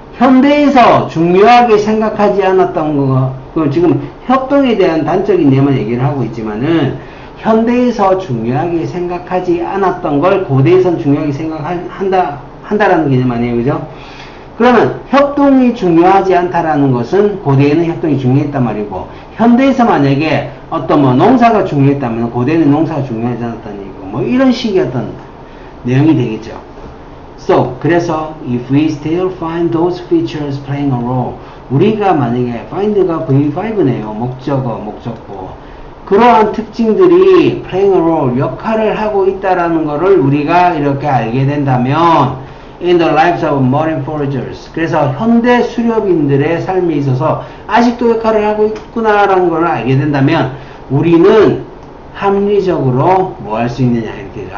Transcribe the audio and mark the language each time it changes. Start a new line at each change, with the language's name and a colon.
Korean: 현대에서 중요하게 생각하지 않았던 거, 그 지금 협동에 대한 단적인 예만 얘기를 하고 있지만은 현대에서 중요하게 생각하지 않았던 걸 고대에선 중요하게 생각한다라는 개념 아니에요, 그죠? 그러면 협동이 중요하지 않다라는 것은 고대에는 협동이 중요했단 말이고, 현대에서 만약에 어떤 뭐 농사가 중요했다면 고대에는 농사가 중요하지 않았다는 얘기고, 뭐 이런 식의 어떤 내용이 되겠죠.
English: So, 그래서 if we still find those features playing a role,
Korean: 우리가 만약에 find가 V5네요. 목적어, 목적보. 그러한 특징들이
English: playing a role,
Korean: 역할을 하고 있다라는 것을 우리가 이렇게 알게 된다면
English: in the lives of modern foragers.
Korean: 그래서 현대 수렵인들의 삶에 있어서 아직도 역할을 하고 있구나라는 걸 알게 된다면 우리는 합리적으로 뭐 할 수 있느냐 이렇게 되죠.